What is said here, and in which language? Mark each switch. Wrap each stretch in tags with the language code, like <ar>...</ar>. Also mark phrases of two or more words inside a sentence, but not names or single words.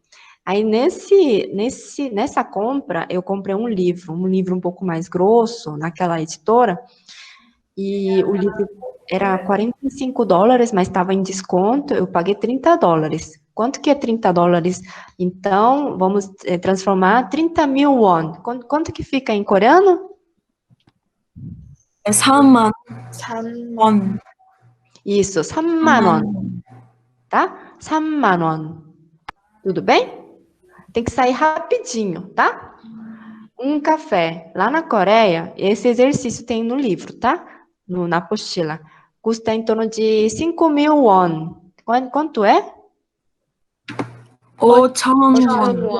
<pt>Aí nessa compra, eu comprei um livro um pouco mais grosso, naquela editora, e o livro era $45, mas estava em desconto, eu paguei $30. Quanto que é $30? Então, vamos transformar 30 mil won. Quanto que fica em coreano?</pt> <ko>3만 원.</ko> <pt>Isso, 3만 won, tá? 3만 won. Tudo bem? Tem que sair rapidinho, tá? Um café. Lá na Coreia, esse exercício tem no livro, tá? Na apostila. Custa em torno de 5 mil won. Quanto é?</pt> <ko>5,000 원.</ko>